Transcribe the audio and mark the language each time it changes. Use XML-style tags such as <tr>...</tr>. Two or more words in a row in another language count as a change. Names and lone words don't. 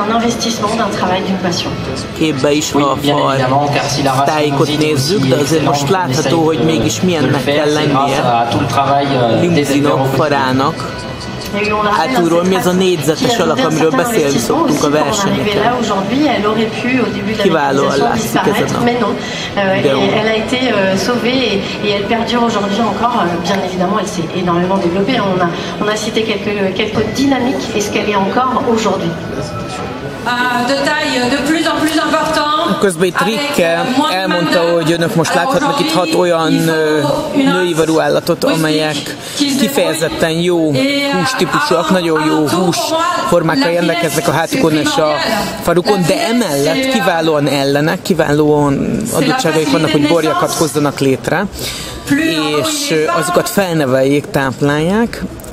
<hu>képbe is, ha a tájékot nézzük, de azért most látható, hogy mégis milyennek kell lennie limuzinok, farának. Hátulról mi ez a négyzetes alak, amiről beszélni szoktunk a versenyeken. Kiválóan látszik ezen a videón.</hu> <fr>Elle a été sauvée et elle perdure aujourd'hui encore. Bien évidemment, elle s'est énormément développée. On a cité quelques dynamiques et ce qu'elle est encore aujourd'hui. De taille de plus en plus important.</fr> <hu>Közben itt Rikke elmondta, hogy önök most láthatnak itt 6 olyan nőivarú állatot, amelyek kifejezetten jó hústípusúak, nagyon jó húsformákkal rendelkeznek a hátukon és a farukon, de emellett kiválóan ellenek, kiválóan adottságaik vannak, hogy borjakat hozzanak létre, és azokat felneveljék, táplálják.</hu>